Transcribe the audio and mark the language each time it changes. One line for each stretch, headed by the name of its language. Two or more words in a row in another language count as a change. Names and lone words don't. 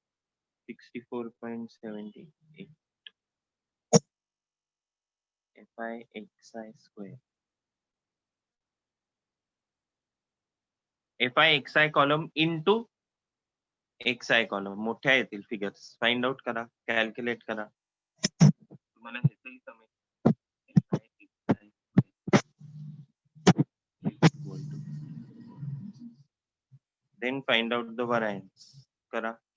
English: 64.78 FI xi square. FI xi column into xi column.
Marathi: मोठ्या येतील फिगर्स.
English: find out
Marathi: करा, कॅल्क्युलेट करा. तुम्हाला ह्याचंही समजेल.
English: FI xi square is equal to. Then find out the variance.
Marathi: करा.